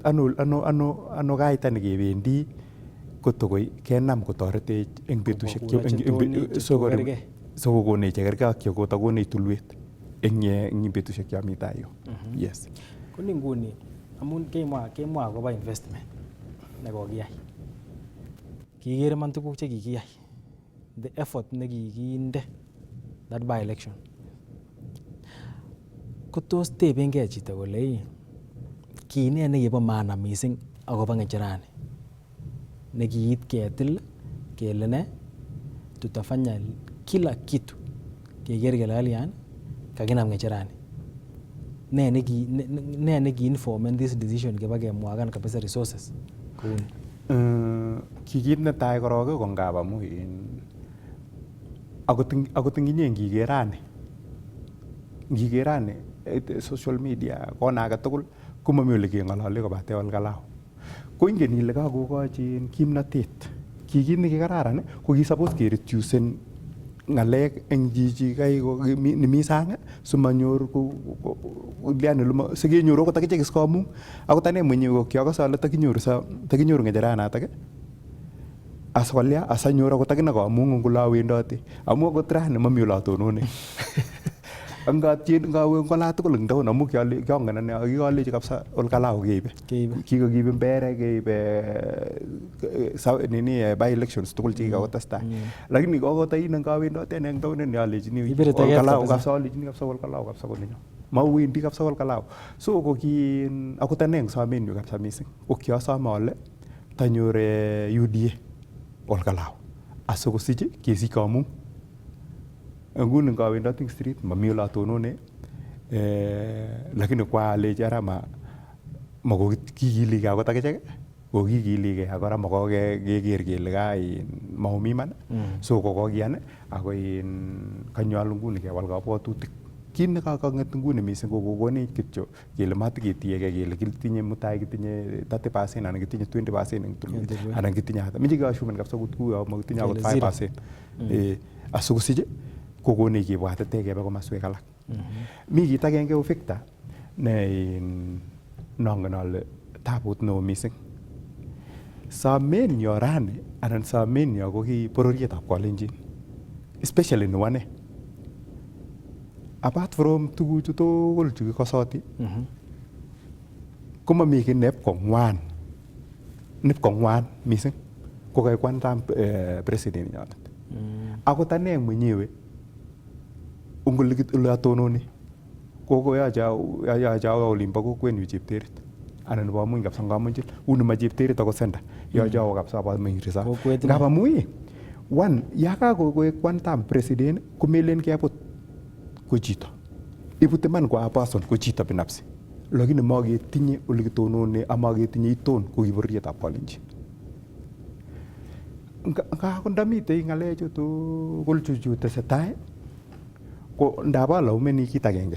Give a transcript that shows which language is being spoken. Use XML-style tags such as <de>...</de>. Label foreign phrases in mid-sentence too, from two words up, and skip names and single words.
<kln>Ano kaita nekebendi kotokoi kenam kotoretech eng betusiek sokokonech chekergei ak chekotakonech tulwet eng betusiek chami tai yo.</kln> <en>Yes.</en> <kln>Koni nguni amun kemwa akobo investment nekokiyai. Kikere man tuguk chekikiyai.</kln> <en>The effort</en> <kln>nekikinde</kln> <en>that by election.</en> <kln>Kotos tebengei chito kole kii ne nekibo maana mising akobo ng'echerani nekiit ketil kele ne</kln> <sw>tutafanya kila kitu</sw> <kln>keker kele kalyan kakinam ng'echerani. Ne neki-informen</kln> <en>this decision</en> <kln>kiba kemwagan kabisa resources kouni? Kikit netai korok ko ngap amu akot nginye ngikerani social media kona age tugul komami ole keng'olole kobate olkalau. Ko ingen ile kakokochin kimnatet. Kikit nekikararan ko kisapos kereducen ng'alek eng chichi kai nimi sang simanyor sikenyoru akot akichek iskomung. Akot ane mwenyewe kiakose ale takinyoru ng'echeranatak asokolya asanyor akot akine kamung ngole awendoti amu akot rani mami ole atonone. Ngawe ngola tugul eng town amu kiangen ane akikolechi kabisa olkalau keibe. Kikokiibe Mbeere keibe</kln> <en>by elections</en> <kln>tugul chekikakotestai. Lakini kokotain ngawendoti ane eng town alechini olkalau kabisa olkalau kabisa koninyo. Mauwendi kabisa olkalau. So ko akot ane eng somenyu kabisa mising ko kiasome ale tanyor UDA olkalau asikosich kesich kamung. Nguni ngawendoti eng street mami ole atonone lakini kwaalechi ara makokikiligei akot akichek kokikiligei ak kora makokeker kele maumi iman. So kokokiyan ako kanyolu nguni kewal kabwatutik. Kit nekakang'et nguni mising ko kokonech kityo kele matiketiegei kele kitinye mutai kitinye 30% anan kitinye 20% eng tulwet anan kitinye hata miche keashumen kabisa kuyo makitinye akot 5%. Asikosich kokonech kibwatete kebe komaswek alak. Mi kit agenge Victor ne nongen ale tabut neo mising. Somenyo rani anan somenyo ko ki bororietab Kalenjin, especially nebo ane.</kln> <en>Apart from</en> <kln>tuguchu tugul chu kikosoti komami ki nepko ng'wan mising ko kaikwantam president nyonet. Akot ane mwenyewe ole atononi ko yache awe olimbo kokwenyu Chepterit anan nebo amuny kabisa ngamunjil uni ma Chepterit ako senda yache awe kabisa abameng'irisa ngap amu yakakoek</kln> <en>one term president</en> <kln>komelen kebut ko chito ibut iman kwa person ko chito binafsi lakini maketinye ole kitonone amaketinye iton ko kibororietab Kalenjin. Ndamite ng'alechu tugul chu tesetai ko ndaba alaumeni kit agenge.</kln>